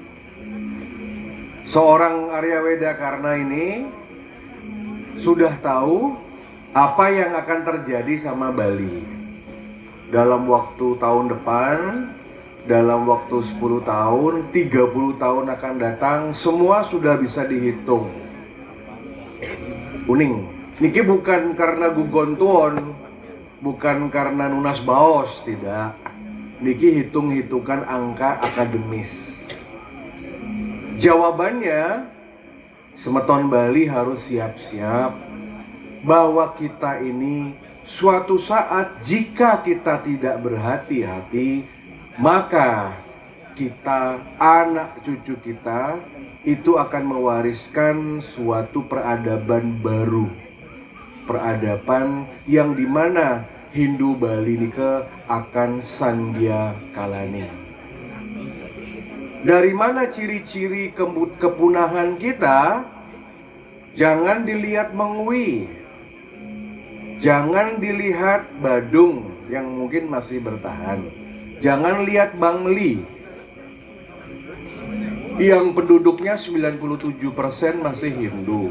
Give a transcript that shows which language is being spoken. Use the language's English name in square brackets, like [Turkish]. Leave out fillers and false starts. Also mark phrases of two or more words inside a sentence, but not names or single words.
[Indonesian] Seorang Arya Weda Karna ini sudah tahu apa yang akan terjadi sama Bali dalam waktu tahun depan, dalam waktu 10 tahun, 30 tahun akan datang, semua sudah bisa dihitung. [Balinese] Uning, niki [Indonesian] bukan karena [Balinese] gugon tuon, [Indonesian] bukan karena [Balinese] nunas baos, [Indonesian] tidak. Niki hitung-hitungan angka akademis. Jawabannya, Semeton Bali harus siap-siap bahwa kita ini suatu saat jika kita tidak berhati-hati, maka kita, anak cucu kita itu akan mewariskan suatu peradaban baru. Peradaban yang dimana Hindu Bali nika akan [Balinese] sandya kalani. [Indonesian] Dari mana ciri-ciri kepunahan kita? Jangan dilihat Mengwi, jangan dilihat Badung yang mungkin masih bertahan, jangan lihat Bangli yang penduduknya 97% masih Hindu.